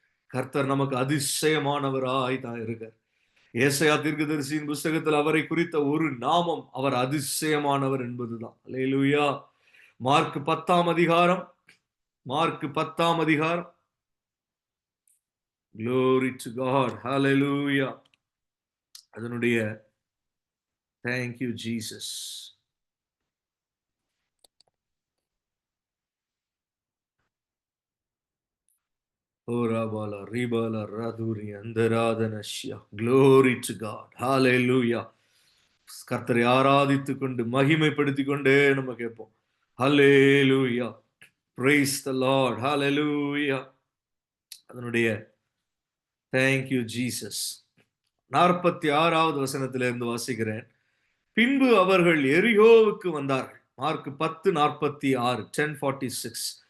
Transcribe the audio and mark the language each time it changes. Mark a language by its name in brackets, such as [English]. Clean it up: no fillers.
[Tamil] கர்த்தர் நமக்கு அதிசயமானவராய் தான் இருக்கார். ஏசாயா தீர்க்கதரிசியின் புஸ்தகத்தில் அவரை குறித்த ஒரு நாமம், அவர் அதிசயமானவர் என்பதுதான். அல்லேலூயா. மார்க் 10ஆம் அதிகாரம், மார்க் 10ஆம் அதிகாரம். [English] Glory to God. Hallelujah. [Tamil] அதனுடைய [English] Thank you, Jesus. Orabala, ribala, raduri, andaradhanashya. Glory to God. Hallelujah. [Tamil] கர்த்தரை ஆராதித்துக் கொண்டு மகிமைப்படுத்திக் கொண்டே நம்ம கேட்போம். [English] Hallelujah. Praise the Lord. Hallelujah. [Tamil] அதனுடைய [English] Thank you, Jesus. [Tamil] 46வது வசனத்திலிருந்து வாசிக்கிறேன். பின்பு அவர்கள் எரிகோவுக்கு வந்தார்கள். மார்க் 10:46, 10:46.